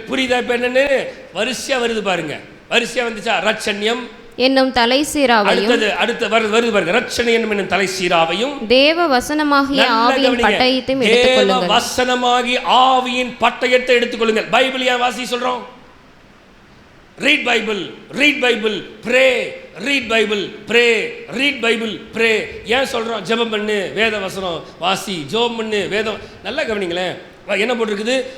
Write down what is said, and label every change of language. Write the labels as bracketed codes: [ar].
[ta] புரியுதா? இப்ப என்னன்னு வரிசையா வருது பாருங்க. வரிசையா வந்துச்சா? ரட்சண்யம் என்னும் தலை சீராவையும். அடுத்து வருது பாருங்க, ரட்சண்யம் என்னும் தலை சீராவையும். தேவ வசனமாகிய ஆவியின் பட்டயத்தையும் எடுத்துக்கொள்ளுங்கள். தேவ வசனமாகிய ஆவியின் பட்டயத்தை எடுத்துக்கொள்ளுங்கள். பைபிள் ஏன் வாசி சொல்றோம்? [en] Read Bible, read Bible, pray, read Bible, pray, read Bible, pray. [ta] ஏன் சொல்றோம்? ஜெபம் பண்ணு, வேத வசனம் வாசி, ஜெபம் பண்ணு, வேதம். நல்லா கவனிங்களேன், என்ன போட்டிருக்குது?